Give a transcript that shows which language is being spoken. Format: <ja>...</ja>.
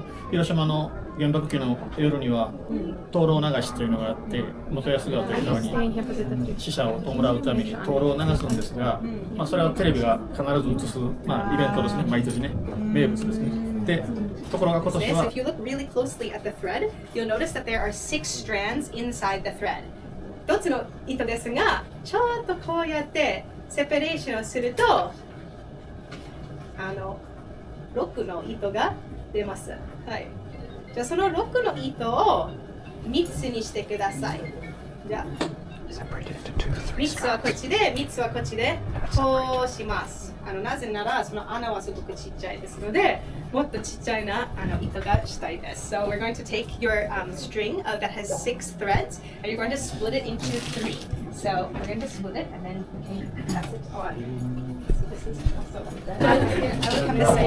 <ja>広島の原爆期の夜には灯籠流しというのがあって、元安川という川に死者を弔うために灯籠を流すんですが、それはテレビが必ず映す、イベントですね、毎年ね、名物ですね。で、ところが今年は</ja> <en>If you look really closely at the thread, you'll notice that there are 6 strands inside the thread.</en> <ja>一つの糸ですが、ちょっとこうやってセパレーションをすると、6の糸が出ます。はい。じゃあその6の糸を3つにしてください。じゃあ3つはこっちで、3つはこっちで、こうします。なぜならその穴はすごくちっちゃいですので、もっとちっちゃいな糸がしたいです。</ja> <en>So we're going to take your string that has 6 threads and you're going to split it into 3. So we're going to split it and then we can pass it on. So this is also like that. Here, I will come this way.</en>